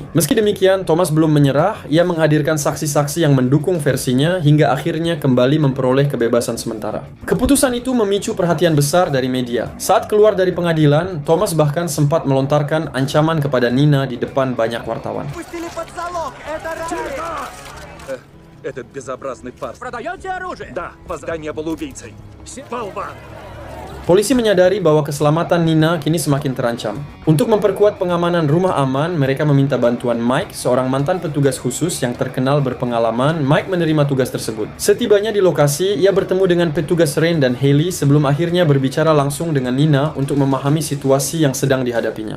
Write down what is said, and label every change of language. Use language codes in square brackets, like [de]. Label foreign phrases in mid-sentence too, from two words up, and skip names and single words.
[id] Meski demikian, Thomas belum menyerah. Ia menghadirkan saksi-saksi yang mendukung versinya hingga akhirnya kembali memperoleh kebebasan sementara. Keputusan itu memicu perhatian besar dari media. Saat keluar dari pengadilan, Thomas bahkan sempat melontarkan ancaman kepada Nina di depan banyak wartawan. [ru] Этот безобразный фарс. Продаете оружие? Да, Позда не был убийцей. Болван! [id] Polisi menyadari bahwa keselamatan Nina kini semakin terancam. Untuk memperkuat pengamanan rumah aman, mereka meminta bantuan Mike, seorang mantan petugas khusus yang terkenal berpengalaman. Mike menerima tugas tersebut. Setibanya di lokasi, ia bertemu dengan petugas Rain dan Haley sebelum akhirnya berbicara langsung dengan Nina untuk memahami situasi yang sedang dihadapinya.